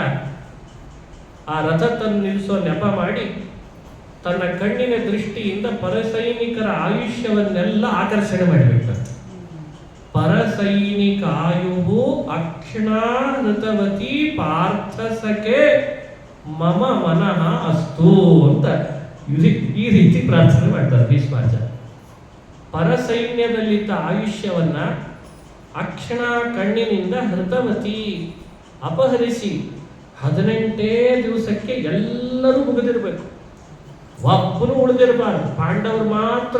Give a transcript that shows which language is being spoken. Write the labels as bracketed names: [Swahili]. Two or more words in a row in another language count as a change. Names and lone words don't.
[Kannada] ಆ ರಥ ತಂದು ನಿಲ್ಲಿಸೋ ನೆಪ ಮಾಡಿ ತನ್ನ ಕಣ್ಣಿನ ದೃಷ್ಟಿಯಿಂದ ಪರಸೈನಿಕರ ಆಯುಷ್ಯವನ್ನೆಲ್ಲ ಆಕರ್ಷಣೆ ಮಾಡಿಬಿಟ್ಟಂತೆ. [Sanskrit] ಪರಸೈನಿಕಾಯು ಅಕ್ಷಣಾ ಋತವತಿ ಪಾರ್ಥಸಕೆ ಮಮ ಮನಃ ಅಸ್ತು [Kannada] ಅಂತ ಈ ರೀತಿ ಪ್ರಾರ್ಥನೆ ಮಾಡ್ತಾರೆ ಭೀಷ್ಮಾಚಾರ್ಯ. ಪರಸೈನ್ಯದಲ್ಲಿದ್ದ ಆಯುಷ್ಯವನ್ನ ಅಕ್ಷಣ ಕಣ್ಣಿನಿಂದ ಹೃತವತಿ ಅಪಹರಿಸಿ 18 ದಿವಸಕ್ಕೆ ಎಲ್ಲರೂ ಮುಗಿದಿರ್ಬೇಕು, ಒಬ್ಬನು ಉಳಿದಿರಬಾರ್ದು, ಪಾಂಡವರು ಮಾತ್ರ.